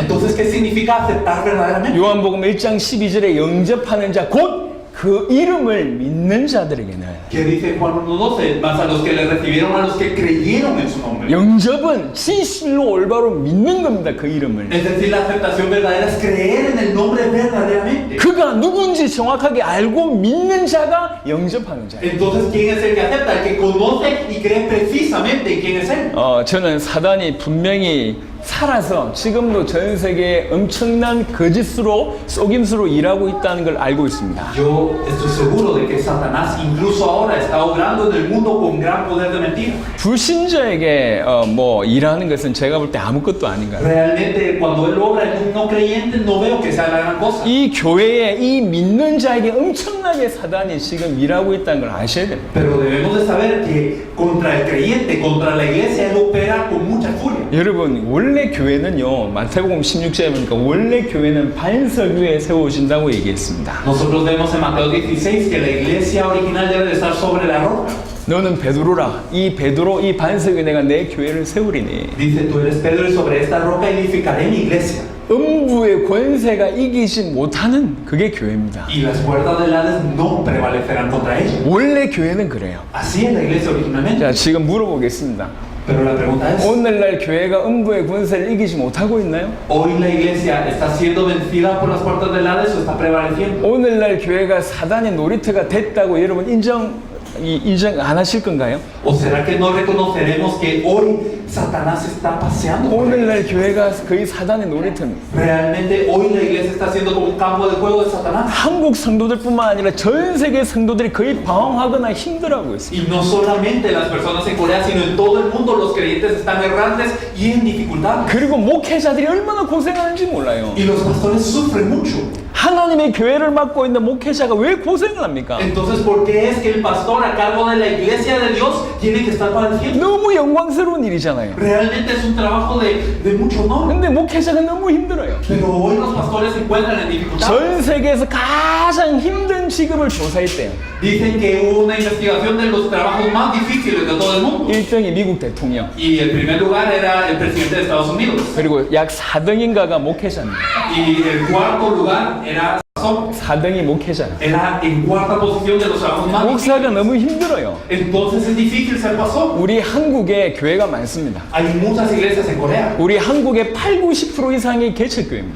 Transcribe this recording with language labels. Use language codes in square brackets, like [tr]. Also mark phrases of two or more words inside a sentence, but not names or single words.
[es] Entonces, ¿qué significa aceptar verdaderamente? [ko] 요한복음 1장 12절에 영접하는 자 곧 그 이름을 믿는 자들에게는 [es] Que dice Juan 1:12, más a los que le recibieron, a los que creyeron en su nombre. [ko] 영접은 진실로 올바로 믿는 겁니다. 그 이름을. [es] Es decir, la aceptación verdadera es creer en el nombre verdaderamente. [ko] 그가 누군지 정확하게 알고 믿는 자가 영접하는 자예요. [es] Entonces, ¿quién es el que acepta? El que conoce y cree precisamente en quién es él. [ko] 저는 사단이 분명히 살아서 지금도 전 세계에 엄청난 거짓으로 속임수로 일하고 있다는 걸 알고 있습니다. [es] Yo estoy seguro de que Satanás incluso ahora está obrando en el mundo con gran poder de mentira. [ko] 불신자에게 뭐 일하는 것은 제가 볼 때 아무것도 아닌 것 같아요. [es] Realmente cuando él obra en un no creyente no veo que sea la gran cosa. [ko] 이 교회에 이 믿는 자에게 엄청나게 사단이 지금 일하고 있다는 걸 아셔야 됩니다. [es] Pero debemos de saber que contra el creyente, contra la iglesia, él opera con mucha furia. [ko] 여러분 원래 교회는요 마태복음 16장에 보니까 원래 교회는 반석 위에 세워진다고 얘기했습니다. [es] Nosotros vemos en Mateo 16 que la iglesia original debe de estar sobre la roca. [ko] 너는 베드로라 이 베드로 이 반석 위에 내가 내 교회를 세우리니 [es] Dice, tú eres Pedro y sobre esta roca edificaré mi iglesia. [ko] 음부의 권세가 이기지 못하는 그게 교회입니다. [es] Y las puertas del Hades no prevalecerán contra ella. [ko] 원래 교회는 그래요. [es] Así es la iglesia originalmente. [ko] 자 지금 물어보겠습니다. [es] Pero la pregunta es, [ko] 오늘날 교회가 음부의 권세를 이기지 못하고 있나요? [es] ¿hoy la iglesia está siendo vencida por las puertas del Hades o está prevaleciendo? [ko] 오늘날 교회가 사단의 놀이터가 됐다고 여러분 인정 안 하실 건가요? [es] ¿O será que no reconoceremos que hoy Satanás está paseando? [ko] 오늘날 교회가 거의 사단의 놀이터입니다. [es] Realmente hoy la iglesia está siendo como un campo de juego de Satanás. [ko] 한국 성도들뿐만 아니라 전 세계 성도들이 거의 방황하거나 힘들어하고 있습니다. [es] Y no solamente las personas en Corea, sino en todo el mundo los creyentes están errantes y en dificultades. [ko] 그리고 목회자들이 얼마나 고생하는지 몰라요. [es] Y los pastores sufren mucho. [ko] 하나님의 교회를 맡고 있는 목회자가 왜 고생을 합니까? [es] Entonces, ¿por qué es que el pastor a cargo de la iglesia de Dios tiene que estar padeciendo? [ko] 너무 영광스러운 일이잖아요. [es] Realmente es un trabajo de mucho honor. [ko] 근데 목회자가 너무 힘들어요. [es] Pero hoy los pastores se encuentran en dificultades. [ko] 전 세계에서 가장 힘든 직업을 조사했대요. [es] Dicen que hubo una investigación de los trabajos más difíciles de todo el mundo. [ko] 1등이 미국 대통령, [es] Y el primer lugar era el presidente de Estados Unidos. [ko] 그리고 약 4등인가가 목회자입니다. [es] Y el cuarto lugar era pastor. [ko] 4등이 목회자예요. [es] Era en cuarta posición de los trabajos más difíciles. [ko] 목사가 너무 힘들어요. [es] Entonces es difícil ser pastor. [ko] 우리 한국에 교회가 많습니다. [es] Hay muchas iglesias en Corea. [ko] 우리 한국의 80-90% 이상이 개척교회입니다.